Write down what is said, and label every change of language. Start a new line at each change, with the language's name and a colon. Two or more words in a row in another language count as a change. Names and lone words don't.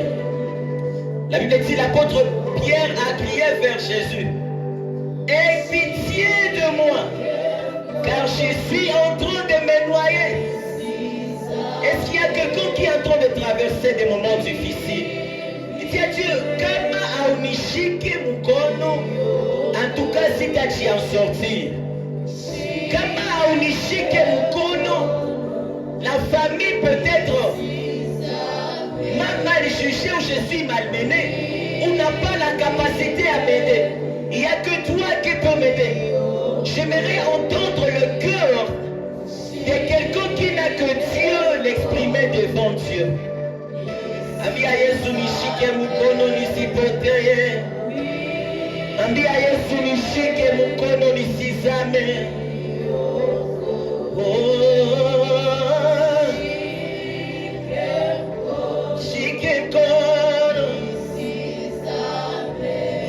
French: La Bible dit, l'apôtre Pierre a crié vers Jésus, aie pitié de moi, car je suis en train de me noyer. Est-ce qu'il y a quelqu'un qui est en train de traverser des moments difficiles? Il dit à Dieu,
Swahili: kama haunishike mkono,
French: en tout cas si tu as en sortir.
Swahili: Kama haunishike mkono,
French: la famille peut-être m'a mal jugé ou je suis malmené, on n'a pas la capacité à m'aider. Il n'y a que toi qui peux m'aider. J'aimerais entendre le cœur de quelqu'un qui n'a que Dieu l'exprimer devant Dieu.
Swahili: Ambia Yesu nishike mkono nisipotee. Ambia Yesu nishike mkono nisizame. Shike mkono nisizame.